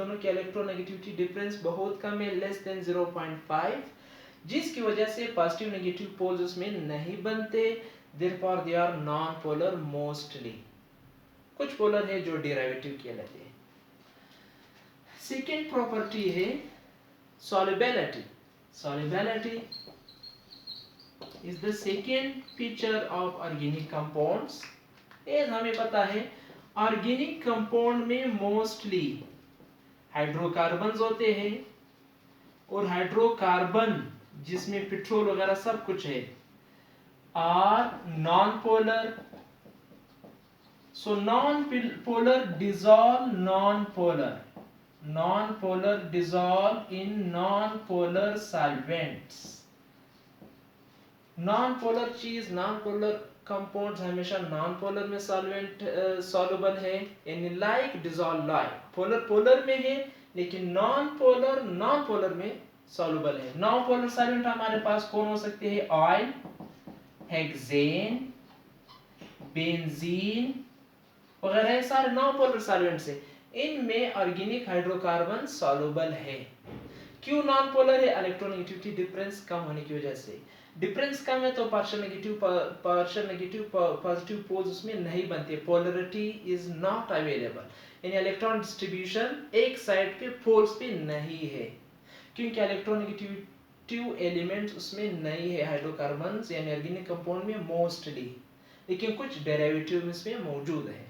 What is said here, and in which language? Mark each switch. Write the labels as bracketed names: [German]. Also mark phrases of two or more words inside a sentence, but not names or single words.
[Hindi] दोनों की [English] electronegativity difference [Hindi] बहुत कम है, [English] less than [Hindi] 0.5, जिसकी वजह से [English] positive negative poles [Hindi] उसमें नहीं बनते। [English] Therefore they are non polar mostly. [Hindi] कुछ पोलर है जो डेरिवेटिव कहलाते हैं। [English] second property [Hindi] है solubility. [English] Solubility is the second feature of organic compounds. [Hindi] एज हमें पता है [English] organic compound [Hindi] में मोस्टली हाइड्रोकार्बन्स होते हैं और हाइड्रोकार्बन जिसमें पेट्रोल वगैरह सब कुछ है [English] are non polar. So non polar dissolve non-polar dissolve in non-polar solvents. [Hindi] non-polar चीज, [English] non-polar compounds [Hindi] हमेशा non-polar में [English] solvent soluble [Hindi] है, यानी [English] like dissolve like। [Hindi] polar में है लेकिन non-polar में soluble है। [English] non-polar solvent [Hindi] हमारे पास कौन हो सकते हैं? ऑयल, हेक्सेन, बेंजीन वगैरह सारे [English] non-polar solvents [Hindi] है। इनमें [English] organic hydrocarbon [Hindi] सॉल्युबल है। क्यों [English] non polar [Hindi] है? [English] electronegativity difference [Hindi] कम होने की वजह से। डिफरेंस कम है तो [English] partial negative positive poles [Hindi] उसमें नहीं बनते, [English] polarity is not available. [Hindi] यानी [English] electron distribution [Hindi] एक साइड पे पोल्स पे नहीं है, क्योंकि [English] electronegative elements [Hindi] उसमें नहीं है हाइड्रोकार्बन्स यानी [English] organic compound [Hindi] में मोस्टली, लेकिन कुछ डेरिवेटिव इसमें मौजूद है।